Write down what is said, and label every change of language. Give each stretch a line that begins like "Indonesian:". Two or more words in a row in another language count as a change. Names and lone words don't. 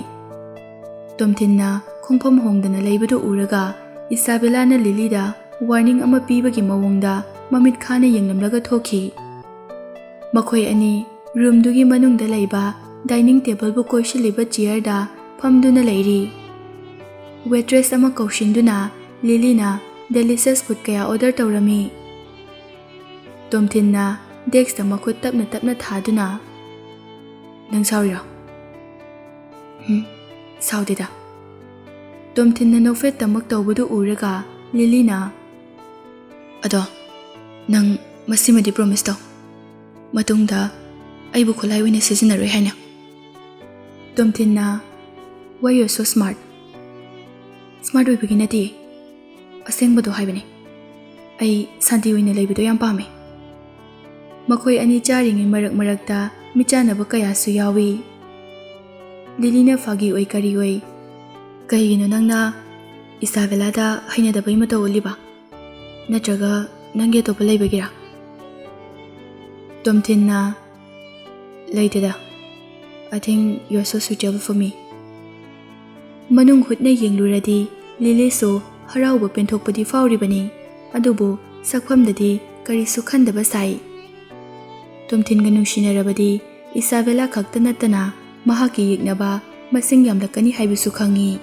Manipuri: Tomthinna khongpham hongdana leibadu uraga Isabella na Lily da warning ama pibagi mawongda mamit khana yenglamlaga thoki. Makhoi ani room dugi manungda leiba
English: dining table
Manipuri: bu koishiliba chair da phamduna leiri. Waitress ama kaushinduna Lily na
English: delicious food
Manipuri: kaya order tawrami. Tomthinna desk da makhut tapna thaduna, nang saurira? Saudida. Tomthinna nofet tamak tawbadu uraga Lily na, ado nang masimadi promise taw matungda aibu kholai wina sijinaroi haina. Tomthinna,
English: why you're so smart?
Manipuri: Smart oibagi nati asengbado haibani. Ai santi wina leibado yam pame. Makhoi ani charingi marakta michanaba kaya su yawi. Lily na fagi oi kari oi. Kaigino nangna Isabella da hainadabai mata oliba. Natraga nange topa leibagira. Tomthinna, laiteda.
English: I think you're so suitable for me.
Manipuri: Manung hutna yengluradi Lily su harauba penthokpadi fauribani. Adubu sakphamdadi karisu khandaba sai. Tomthinga nungsinarabadi Isabella khakta natana mahaki yeknaba masing yamlakani haibusu khangi.